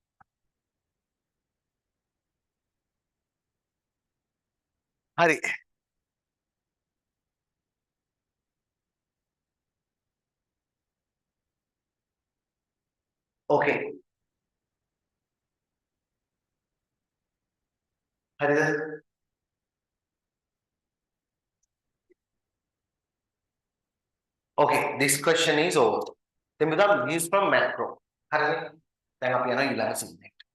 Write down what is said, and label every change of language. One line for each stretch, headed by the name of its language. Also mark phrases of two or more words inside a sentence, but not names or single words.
Sinhala: හරි.
English: Okay.
Sinhala: හරිද?
English: Okay, this question is over. Then without use from macro.
Sinhala: හරිද? දැන් අපි යනවා ඊළඟ subject.